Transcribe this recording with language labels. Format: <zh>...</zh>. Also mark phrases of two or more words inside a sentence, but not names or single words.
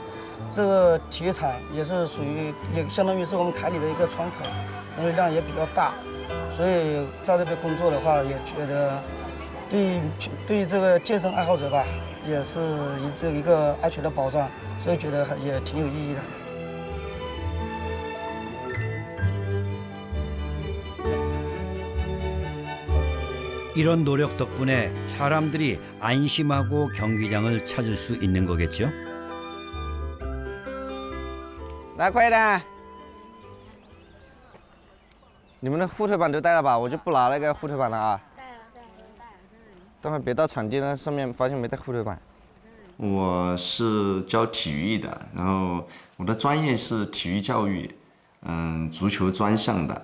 <zh>这个体育场也是属于，也相当于是我们凯里的一个窗口，人流量也比较大，所以在这边工作的话，也觉得对这个健身爱好者吧，也是一个安全的保障，所以觉得也挺有意义的。</zh> <ko>이런 노력 덕분에 사람들이 안심하고 경기장을 찾을 수 있는 거겠죠?</ko> <zh>来，快点！你们的护腿板都带了吧？我就不拿那个护腿板了啊。带了。等会别到场地那上面发现没带护腿板。我是教体育的，然后我的专业是体育教育，足球专项的。</zh>